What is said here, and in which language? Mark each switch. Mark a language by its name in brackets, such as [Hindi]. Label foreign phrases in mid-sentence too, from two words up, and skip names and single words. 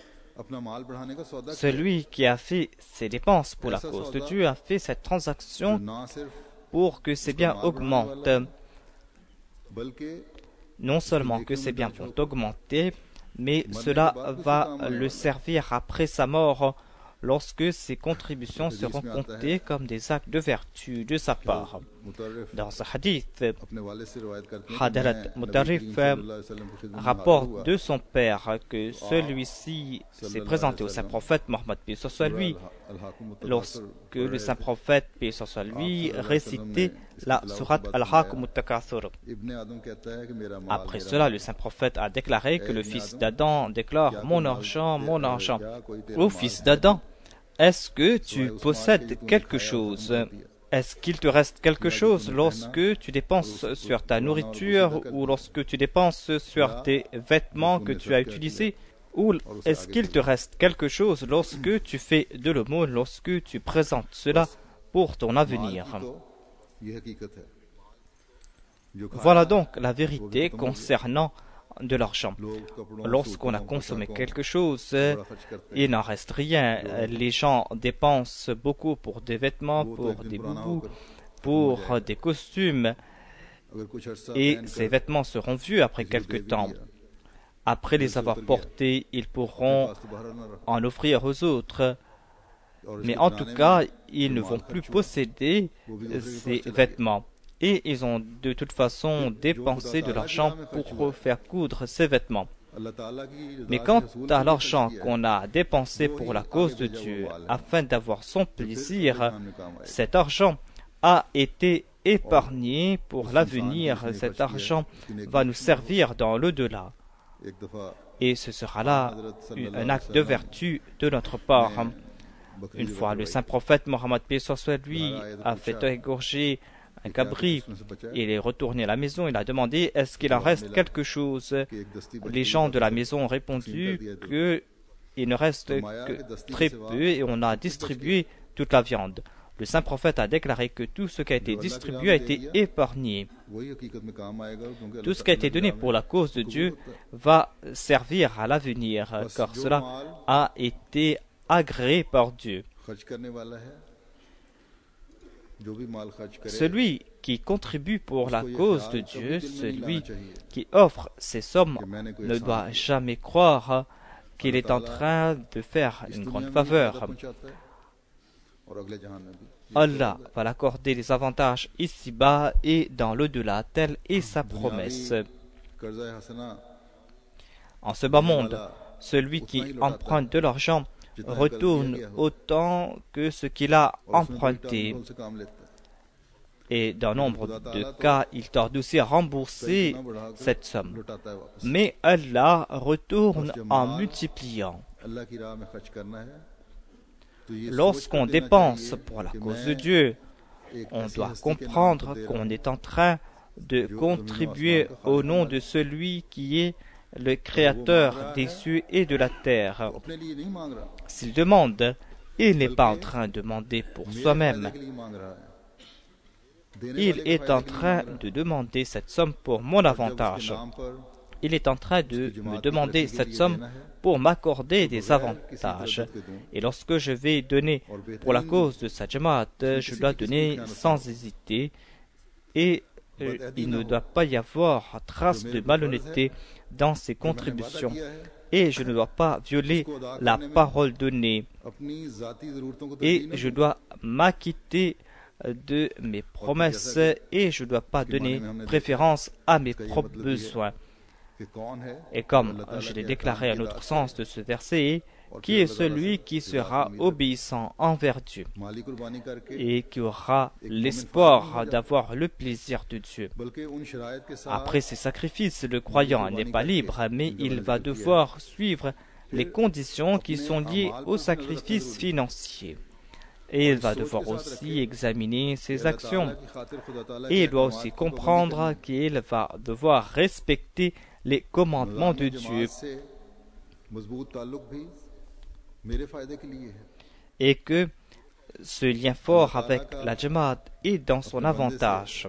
[French] Celui qui a fait ses dépenses pour la cause de Dieu a fait cette transaction pour que ses biens augmentent. Non seulement que ses biens vont augmenter, mais cela va le servir après sa mort lorsque ses contributions seront comptées comme des actes de vertu de sa part. मुतर्रिफ Dans ce hadith, [Urdu] اپنے والد سے روایت کرتے ہیں کہ Hadrat میں نبی Mutarrif करीम [Arabic] صلى الله عليه وسلم [Urdu] کی خدمت میں حاضر [French] rapporte [Urdu] हुआ। [French] de son père que celui-ci s'est présenté au saint prophète Mohammed paix soit lui lorsque le saint prophète paix soit lui récitait la sourate Al-Hakum Al-Takathur. [Urdu] ابن آدم کہتا ہے کہ میرا مال [French] Après cela, le saint prophète a déclaré que le fils d'Adam déclare mon argent, Ô fils d'Adam, est-ce que tu possèdes quelque chose? Est-ce qu'il te reste quelque chose lorsque tu dépenses sur ta nourriture ou lorsque tu dépenses sur tes vêtements que tu as utilisés? Ou est-ce qu'il te reste quelque chose lorsque tu fais de l'aumône, lorsque tu présentes cela pour ton avenir? [Urdu] یہ حقیقت ہے جو [French] Voilà donc la vérité concernant de l'argent. [Urdu] لوگ کپڑوں [French] Lorsqu'on a consommé quelque chose, [Urdu] بڑا خرچ کرتے [French] il n'en reste rien. Les gens dépensent beaucoup pour des vêtements, [Urdu] हैं, [French] pour [Urdu] وہ تو ایک [French] des [Urdu] دن پرانا [French] boubous, [Urdu] होकर [French] pour des costumes, [Urdu] اگر کچھ عرصہ [French] et [Urdu] पहनकर [French] ces vêtements seront vieux après quelque temps. Après les avoir portés, ils pourront [Urdu] پاس دوبارہ نہ رکھ [French] en offrir aux autres, [Urdu] और [French] mais [Urdu] इसके [French] en [Urdu] बनाने [French] tout [Urdu] में [French] cas, ils ne vont plus posséder ces vêtements. Et ils ont de toute façon dépensé de l'argent pour faire coudre ces vêtements. [Urdu] اللہ تعالیٰ کی [French] Mais [Urdu] रज़ा [French] quant [Urdu] کے رسول [French] à [Urdu] کے لیے [French] l'argent [Urdu] خرچ کیا ہے, [French] qu'on a dépensé pour la cause de Dieu, afin d'avoir son plaisir, cet argent a été épargné pour l'avenir. Cet argent va nous servir dans l'au-delà. [Urdu] ایک دفعہ [French] Et ce sera là un acte de vertu de notre part. [Urdu] बकरी [French] Une fois, le saint prophète Mohammed paix soit lui a fait égorger un cabri. Il est retourné à la maison. Il a demandé est-ce qu'il en reste quelque chose. [Urdu] کہ ایک دستی بچی [French] Les gens de la maison ont répondu qu'il ne reste que très peu et on a distribué toute la viande. Le saint prophète a déclaré que tout ce qui a été distribué a été épargné. [Urdu] وہی حقیقت میں کام آئے گا کیونکہ [French] Tout ce qui a été donné pour la cause de Dieu va servir à l'avenir, car cela a été agréé par Dieu. [Urdu] خرچ کرنے والا ہے جو بھی مال خرچ کرے [French] Celui qui contribue pour la cause de Dieu, celui qui offre ces sommes, ne doit jamais croire qu'il est en train de faire une grande faveur. [Urdu] پہنچاتا ہے اور اگلے جہان میں بھی [French] Allah va l'accorder des avantages ici-bas et dans l'au-delà, telle est sa promesse. [Urdu] قرضہ حسنہ [French] En ce bas monde, celui qui emprunte de l'argent retourne autant que ce qu'il a emprunté. [Urdu] ان سے کام لیتا ہے [French] Et dans nombre de cas, il tarde aussi à rembourser cette somme. [Urdu] لٹاتا ہے واپس [French] Mais Allah retourne en multipliant. [Urdu] اللہ کی راہ میں خرچ کرنا ہے تو یہ [French] Lorsqu'on dépense pour la cause de Dieu, on doit comprendre qu'on est en train de contribuer au nom de celui qui est le créateur des cieux et de la terre. [Urdu] اپنے لیے نہیں مانگ رہا [French] S'il demande, il n'est pas en train de demander pour soi-même. [Urdu] کے لیے مانگ رہا ہے دینے [French] Il [Urdu] والے کے [French] est en [Urdu] فائدے کے لیے [French] train [Urdu] مانگ رہا [French] de demander cette somme pour mon [Urdu] ہے۔ جب [French] avantage. [Urdu] اس کے نام پر [French] Il est en train de me demander cette somme pour m'accorder des avantages. Et lorsque je vais donner pour la cause de sa jamaat, je dois donner sans hésiter. Et il ne doit pas y avoir trace de malhonnêteté dans ces contributions. Et je ne dois pas violer la parole donnée. [Urdu] اپنی ذاتی ضرورتوں کو [French] Et [Urdu] ترجیح نہ [French] je dois m'acquitter de mes promesses et je ne dois pas donner préférence à mes propres besoins. [Urdu] کہ کون ہے [French] Et comme je l'ai déclaré à l'autre sens de ce verset, qui est celui qui sera obéissant envers Dieu [Urdu] مالی قربانی کرکے [French] et qui aura l'espoir d'avoir le plaisir de Dieu. [Urdu] بلکہ ان شرائط کے ساتھ [French] Après ces sacrifices, le croyant n'est pas libre, mais il va devoir suivre les conditions qui sont liées au sacrifice financier. Et il va devoir aussi examiner ses actions. [Urdu] کی خاطر خدا تعالیٰ [French] Et il doit aussi comprendre qu'il va devoir respecter les commandements de Dieu [Urdu] سے مضبوط تعلق بھی میرے فائدے کے لیے ہے [French] et que ce lien fort avec la Jamaat est dans son avantage.